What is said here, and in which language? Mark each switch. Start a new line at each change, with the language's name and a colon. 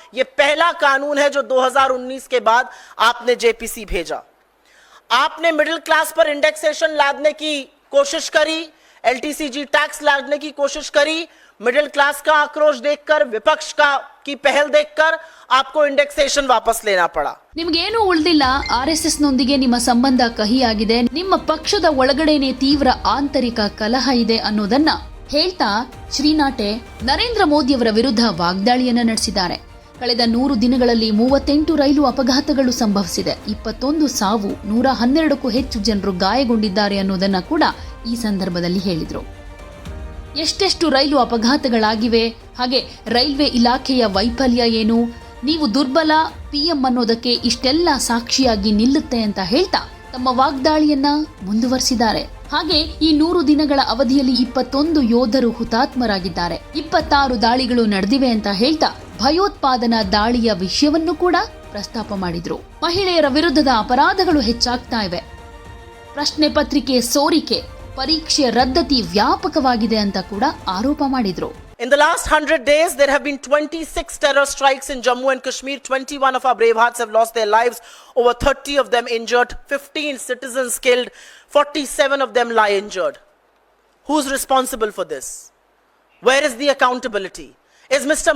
Hindi: यह पहला कानून है जो 2019 के बाद आपने जेपीसी भेजा. आपने मिडिल क्लास पर इंडेक्सेशन लादने की कोशिश करी, एलटीसीजी टैक्स लादने की कोशिश करी, मिडिल क्लास का आक्रोश देखकर, विपक्ष की पहल देखकर आपको इंडेक्सेशन वापस लेना पड़ा।
Kannada: ನಿಮಗೇನು ಉಳಿದಿಲ್ಲ. RSS ನೊಂದಿಗೆ ನಿಮ್ಮ ಸಂಬಂಧ ಕಹಿಯಾಗಿದೆ, ನಿಮ್ಮ ಪಕ್ಷದ ಒಳಗಡೆನೆ ತೀವ್ರ ಆಂತರಿಕ ಕಲಹ ಇದೆ ಅನ್ನೋದನ್ನ ಹೇಳ್ತಾ ಶ್ರೀನಾಟೆ ನರೇಂದ್ರ ಮೋದಿಯವರ ವಿರುದ್ಧ ವಾಗ್ದಾಳಿಯನ್ನ ನಡೆಸಿದ್ದಾರೆ. ಕಳೆದ 100 ದಿನಗಳಲ್ಲಿ 38 ರೈಲು ಅಪಘಾತಗಳು ಸಂಭವಿಸಿದೆ, 21 ಸಾವು, 112ಕ್ಕೂ ಹೆಚ್ಚು ಜನರು ಗಾಯಗೊಂಡಿದ್ದಾರೆ ಅನ್ನೋದನ್ನ ಕೂಡ ಈ ಸಂದರ್ಭದಲ್ಲಿ ಹೇಳಿದ್ರು. ಎಷ್ಟೆಷ್ಟು ರೈಲು ಅಪಘಾತಗಳಾಗಿವೆ, ಹಾಗೆ ರೈಲ್ವೆ ಇಲಾಖೆಯ ವೈಫಲ್ಯ ಏನು, ನೀವು ದುರ್ಬಲ PM ಅನ್ನೋದಕ್ಕೆ ಇಷ್ಟೆಲ್ಲ ಸಾಕ್ಷಿಯಾಗಿ ನಿಲ್ಲುತ್ತೆ ಅಂತ ಹೇಳ್ತಾ ತಮ್ಮ ವಾಗ್ದಾಳಿಯನ್ನ ಮುಂದುವರಿಸಿದ್ದಾರೆ. ಹಾಗೆ ಈ 100 ದಿನಗಳ ಅವಧಿಯಲ್ಲಿ 21 ಯೋಧರು ಹುತಾತ್ಮರಾಗಿದ್ದಾರೆ, 26 ದಾಳಿಗಳು ನಡೆದಿವೆ ಅಂತ ಹೇಳ್ತಾ ಭಯೋತ್ಪಾದನಾ ದಾಳಿಯ ವಿಷಯವನ್ನು ಕೂಡ ಪ್ರಸ್ತಾಪ ಮಾಡಿದ್ರು. ಮಹಿಳೆಯರ ವಿರುದ್ಧದ ಅಪರಾಧಗಳು ಹೆಚ್ಚಾಗ್ತಾ ಇವೆ, ಪ್ರಶ್ನೆ ಪತ್ರಿಕೆ ಸೋರಿಕೆ, ಪರೀಕ್ಷೆ ರದ್ದತಿ ವ್ಯಾಪಕವಾಗಿದೆ ಅಂತ ಕೂಡ ಆರೋಪ ಮಾಡಿದ್ರು.
English: In the last 100 days, there have been 26 terror strikes in Jammu and Kashmir. 21 of our brave hearts have lost their lives, over 30 of them injured, 15 citizens killed, 47 of them lie injured. Who's responsible for this? Where is the accountability? Is Mr.